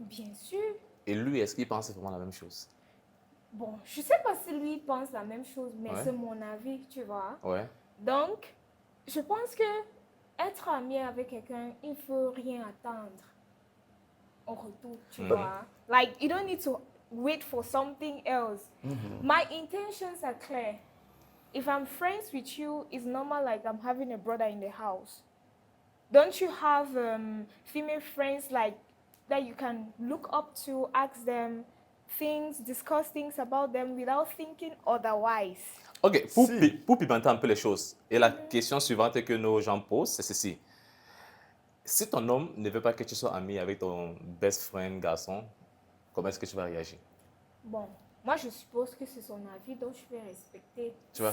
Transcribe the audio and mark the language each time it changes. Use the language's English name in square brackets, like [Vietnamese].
[French] Bien sûr. Et lui, est-ce qu'il pense vraiment la même chose? Bon, je sais pas si lui pense la même chose, mais Ouais. c'est mon avis, tu vois. Ouais. Donc, je pense que être ami avec quelqu'un, il faut rien attendre en retour, tu vois. [English] Like, you don't need to wait for something else. My intentions are clear. If I'm friends with you, it's normal like I'm having a brother in the house. Don't you have female friends like that you can look up to, ask them things, discuss things about them without thinking otherwise? Ok, [French] Si. pour pimenter un peu les choses, et la question suivante que nos gens posent, c'est ceci. Si ton homme ne veut pas que tu sois ami avec ton [English] best friend [French] garçon, comment est-ce que tu vas réagir? Bon, moi je suppose que c'est son avis, donc je vais respecter. Tu vas